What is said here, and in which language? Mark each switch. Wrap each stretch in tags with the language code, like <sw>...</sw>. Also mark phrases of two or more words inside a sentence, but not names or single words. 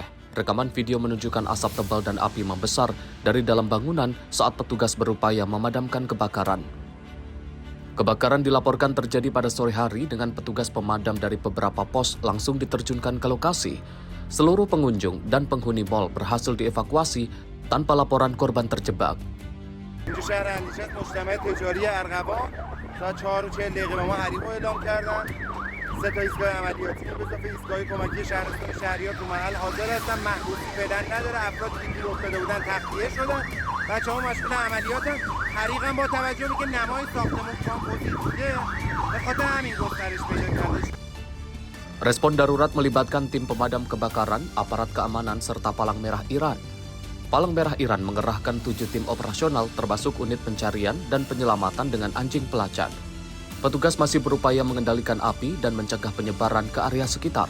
<id>Rekaman video menunjukkan asap tebal dan api membesar dari dalam bangunan saat petugas berupaya memadamkan kebakaran. Kebakaran dilaporkan terjadi pada sore hari dengan petugas pemadam dari beberapa pos langsung diterjunkan ke lokasi. seluruh pengunjung dan penghuni mal berhasil dievakuasi tanpa laporan korban terjebak.</id> <fa>تو شهر اندیشه مجتمع تجاری ارغوان تا 4:40 به ما حریق اعلام کردن. 3 تا ایستگاه عملیاتی به اضافه ایستگاه کمکی شهرستان شهریار تو محل حاضر هستن. محبوسی فعلا نداره. افرادی که گیر افتاده بودن تخلیه شدن. بچه‌ها مشغول عملیاتن. حریق هم با توجه به اینکه نمای ساختمان کامپوزیت بوده به خاطر همین گسترش پیدا کرده.</fa> <id>Respon darurat melibatkan tim pemadam kebakaran, aparat keamanan, serta Palang Merah Iran. Palang Merah Iran mengerahkan 7 tim operasional termasuk unit pencarian dan penyelamatan dengan anjing pelacak. Petugas masih berupaya mengendalikan api dan mencegah penyebaran ke area sekitar.</id>